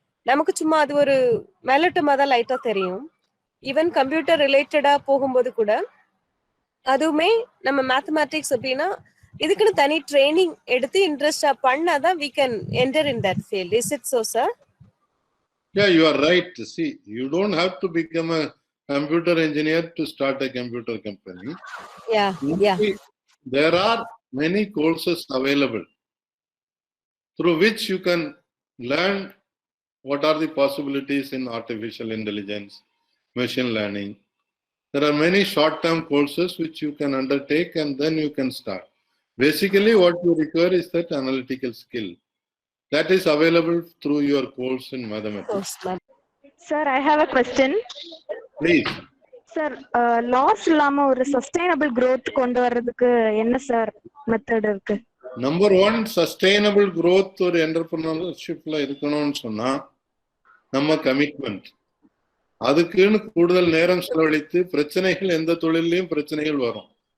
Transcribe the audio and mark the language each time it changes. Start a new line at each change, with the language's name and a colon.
Tamil: நமக்கு சும்மா அது ஒரு மேலட்டமா தான் லைட்டா தெரியும். ஈவன் கம்ப்யூட்டர் ரிலேட்டடா போகும்போது கூட அதுவுமே நம்ம மேத்தமெட்டிக்ஸ் அப்படின்னா இதுக்குன்னு தனி ட்ரைனிங் எடுத்து இன்ட்ரெஸ்டா பண்ணாதான்
English: we can enter in that field. Is it so, sir? Yeah, you are right. See, you don't have to become a computer engineer to start a computer company. Yeah. There are many courses available through which you can learn what are the possibilities in artificial intelligence, machine learning. There are many short-term courses which you can undertake and then you can start. Basically, what you require is that analytical skill. That is available through your course in mathematics. Sir, I have a question. Please.
Tamil: Sir, loss இல்லாம ஒரு sustainable growth கொண்டு வர்றதுக்கு என்ன sir method இருக்கு? Number 1, sustainable growth ஒரு என்டர்பிரினர்ஷிப்ல இருக்கணும்னு சொன்னா நம்ம கமிட்மெண்ட். அதுக்குன்னு கூடுதல் நேரம் செலவழித்து பிரச்சனைகள் எந்த தொழிலையும் பிரச்சனைகள் வரும்.